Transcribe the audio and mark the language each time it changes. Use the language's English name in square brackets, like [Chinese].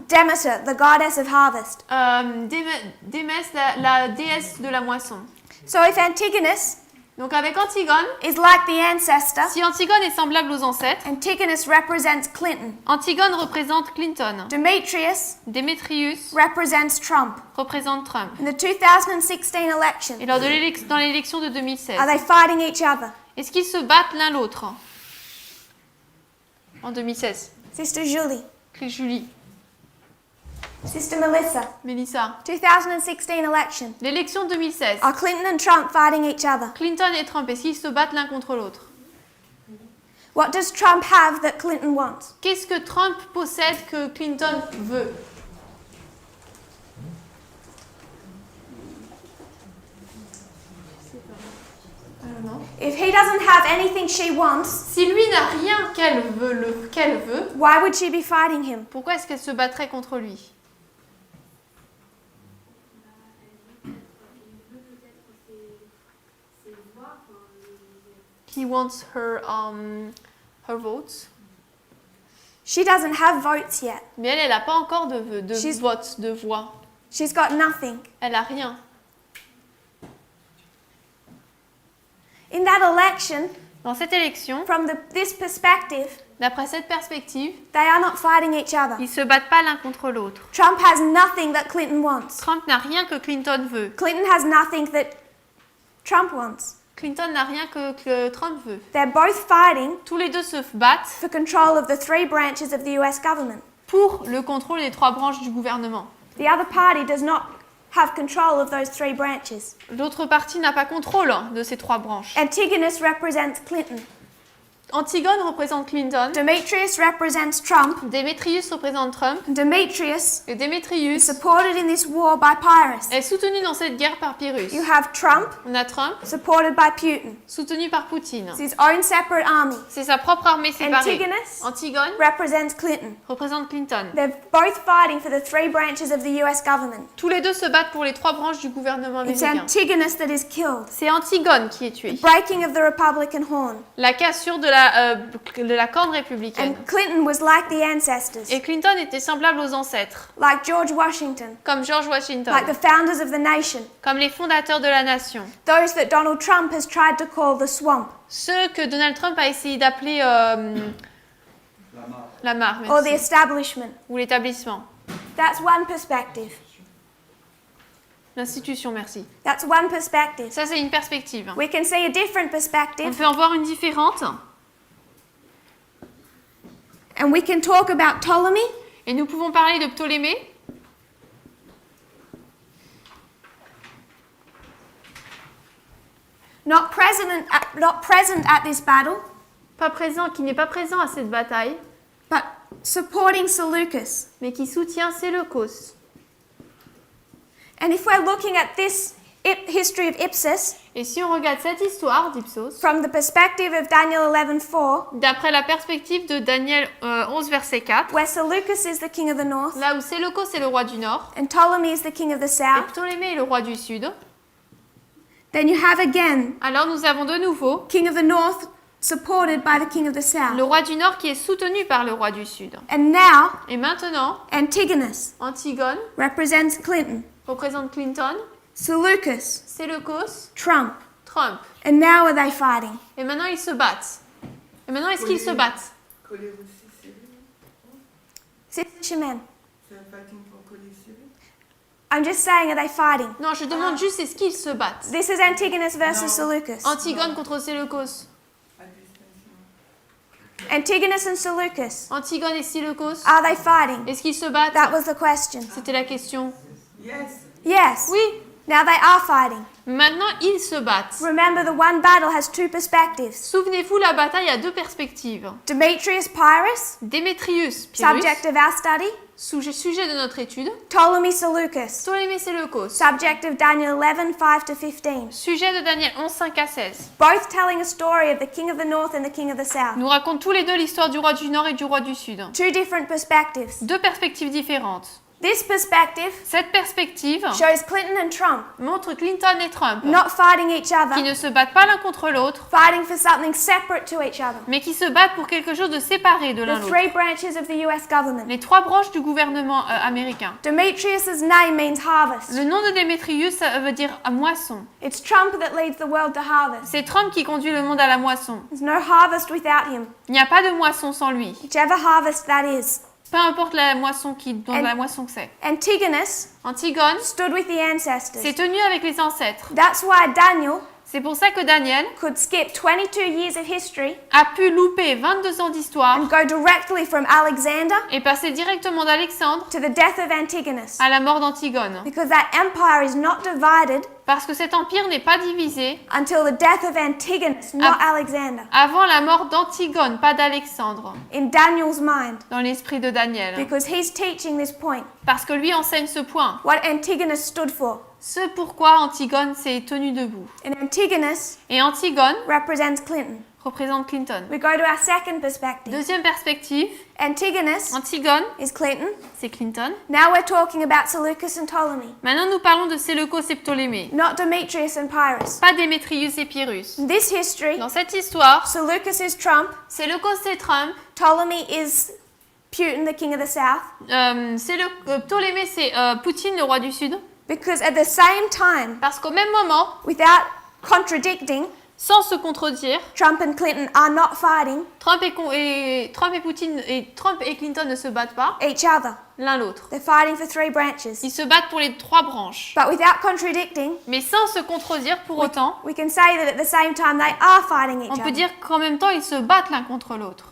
[English] Demeter, the goddess of harvest. [French] Démès, la déesse de la moisson. [English] So if Antigonus [French] Donc avec Antigone, [English] is like the ancestor, [French] si Antigone est semblable aux ancêtres, [English] Antigonus represents Clinton. [French] Antigone représente Clinton. [English] Demetrius [French] Démétrius [English] represents Trump. [French] représente Trump. [English] In the 2016 election, [French] Et lors de dans l'élection de 2016, [English] are they fighting each other? [French] est-ce qu'ils se battent l'un l'autre? En 2016. [English] Sister Julie, [French] Julie, [English] Sister Melissa, [French] Mélissa. [English] 2016 election, [French] L'élection de 2016. [English] are Clinton and Trump fighting each other? [French] Clinton et Trump, est-ce qu'ils se battent l'un contre l'autre? [English] What does Trump have that Clinton wants? [French] Qu'est-ce que Trump possède que Clinton veut? [English] If he doesn't have anything she wants, [French] Si lui n'a rien qu'elle veut, [English] why would she be fighting him? [French] pourquoi est-ce qu'elle se battrait contre lui? [English] He wants her votes. She doesn't have votes yet. [French] Mais elle n'a pas encore de [English] She's- [French] votes, de voix. [English] She's got nothing. [French] Elle a rien. [English] In that election, [French] Dans cette élection, [English] from this perspective, [French] d'après cette perspective, [English] they are not fighting each other. [French] ils se battent pas l'un contre l'autre. [English] Trump has nothing that Clinton wants. [French] Trump n'a rien que Clinton veut. [English] Clinton has nothing that Trump wants. [French] Clinton n'a rien que Trump veut. [English] They're both fighting [French] Tous les deux se battent [English] for control of the 3 branches of the US government. [French] pour le contrôle des 3 branches du gouvernement. [English] The other party does not have control of those 3 branches. [French] L'autre partie n'a pas contrôle de ces 3 branches. [English] Antigonus represents Clinton. [French] Antigone représente Clinton, [English] Demetrius represents Trump. [French] Démétrius représente Trump, [English] Demetrius [French] et [English] is [French] Démétrius [English] supported in this war by Pyrrhus. [French] est soutenu dans cette guerre par Pyrrhus. [English] You have Trump [French] On a Trump, [English] supported by Putin. [French] soutenu par Poutine. [English] It's his own separate army. [French] C'est sa propre armée séparée. [English] Antigonus [French] Antigone [English] represents Clinton. [French] représente Clinton. [English] They're both fighting for the 3 branches of the US government. [French] Tous les deux se battent pour les 3 branches du gouvernement [English] It's [French] américain. [English] Antigonus that is killed. [French] C'est Antigone qui est tuée. [English] Breaking of the Republican horn. [French] La cassure de la corne républicaine. [English] And Clinton was like the ancestors, [French] Et Clinton était semblable aux ancêtres, [English] like George Washington, [French] comme George Washington, [English] like the founders of the nation, [French] comme les fondateurs de la nation. [English] those that Donald Trump has tried to call the swamp [French] Ceux que Donald Trump a essayé d'appeler la mare, [English] or the [French] merci, [English] establishment. [French] ou l'établissement. [English] That's one perspective. [French] L'institution, merci. [English] That's one perspective. [French] Ça, c'est une perspective. [English] We can see a different [French] On [English] perspective, [French] peut en voir une différente. [English] and we can talk about Ptolemy, [French] Et nous pouvons parler de Ptolémée, [English] not present at this battle, [French] qui n'est pas présent à cette bataille, [English] but supporting Seleucus. [French] mais qui soutient Séleucos. [English] And if we're looking at this history of Ipsus [French] Et si on regarde cette histoire d'Ipsos, [English] from the perspective of Daniel 11:4, [French] d'après la perspective de Daniel 11, verset 4, [English] where Seleucus is the king of the north [French] là où Séleucos est le roi du nord, [English] and Ptolemy is the king of the [French] et [English] south, [French] Ptolémée est le roi du sud, [English] then you have again [French] alors nous avons de nouveau [English] king of the north supported by the king of the [French] le [English] south. [French] roi du nord qui est soutenu par le roi du sud. [English] And now [French] Et maintenant, [English] Antigonus [French] Antigone [English] represents Clinton, [French] représente Clinton, [English] Seleucus, [French] Séleucos, [English] Trump. [French] Trump. [English] And now are they fighting? [French] Et maintenant ils se battent. Et maintenant est-ce qu'ils se battent? Coller aussi, [English] Sister Shemin, [French] c'est un fighting pour coller Syrie. [English] I'm just saying, are they fighting? [French] Non, je demande juste est-ce qu'ils se battent? [English] This is Antigonus versus Seleucus. [French] Antigone contre Séleucos. À distance. [English] Antigonus and Seleucus, [French] Antigone et Séleucos. [English] are they fighting? [French] Est-ce qu'ils se battent? [English] That was the question. [French] C'était la question. [English] Yes. Yes. [French] Oui. [English] Now they are fighting. [French] Maintenant ils se battent. [English] Remember, the one battle has 2 perspectives. [French] Souvenez-vous, la bataille a 2 perspectives. [English] Demetrius Pyrrhus, [French] Démétrius, Pyrrhus, [English] subject of our study. [French] sujet de notre étude. [English] Ptolemy Seleucus, [French] Ptolémée Séleucos, [English] subject of Daniel 11:5 to 15. [French] sujet de Daniel 11, 5 à 16. [English] Both telling a story of the king of the north and the king of the south. [French] Nous racontent tous les deux l'histoire du roi du Nord et du roi du Sud. [English] 2 different perspectives. [French] 2 perspectives différentes. [English] This perspective [French] Cette perspective [English] shows Clinton and Trump [French] montre Clinton et Trump [English] not fighting each [French] qui [English] other, [French] ne se battent pas l'un contre l'autre, [English] fighting for something separate to each other. [French] mais qui se battent pour quelque chose de séparé de l'un [English] The [French] l'autre. [English] 3 branches of the US government. [French] Les 3 branches du gouvernement américain. [English] Demetrius's name means harvest. [French] Le nom de Démétrius, ça veut dire moisson. [English] It's Trump that leads the world to harvest. [French] C'est Trump qui conduit le monde à la moisson. [English] There's no harvest without him, [French] Il n'y a pas de moisson sans lui. [English] whichever harvest that is. [French] Peu importe la moisson la moisson que c'est. [English] Antigonus [French] Antigone [English] stood with the ancestors. [French] s'est tenu avec les ancêtres. [English] That's why Daniel [French] C'est pour ça que Daniel [English] could skip 22 years of history [French] a pu louper 22 ans d'histoire [English] and go directly from Alexander [French] et passer directement d'Alexandre [English] to the death of Antigonus. [French] à la mort d'Antigone. [English] Because that empire is not divided [French] Parce que cet empire n'est pas divisé [English] until the death of Antigonus, not Alexander, [French] avant la mort d'Antigone, pas d'Alexandre, [English] in Daniel's mind. [French] dans l'esprit de Daniel. [English] Because he's teaching this point, [French] Parce que lui enseigne ce point. [English] what Antigonus stood for. [French] Ce pourquoi Antigone s'est tenue debout. [English] And Antigonus [French] Et Antigone [English] represents Clinton. [French] représente Clinton. [English] We go to our second perspective. [French] Deuxième perspective, [English] Antigonus [French] Antigone, [English] is Clinton. [French] c'est Clinton. [English] Now we're talking about Seleucus and Ptolemy, [French] Maintenant, nous parlons de Séleucos et Ptolémée, [English] not Demetrius and Pyrrhus. [French] pas Démétrius et Pyrrhus. [English] In this history, [French] Dans cette histoire, [English] Seleucus is Trump, [French] Séleucos c'est Trump, [English] Ptolemy is Putin, the king of the south, [French] Ptolémée c'est Poutine, le roi du Sud. [English] because at the same time, [French] Parce qu'au même moment, [English] without contradicting, [French] sans se contredire, [English] Trump and Clinton are not fighting [French] Trump et Clinton ne se battent pas [English] each other. [French] l'un l'autre. [English] They're fighting for 3 branches. [French] Ils se battent pour les 3 branches. [English] But without contradicting, [French] Mais sans se contredire pour autant, [English] we can say that at the same time they are fighting each [French] on peut [English] other. [French] dire qu'en même temps, ils se battent l'un contre l'autre.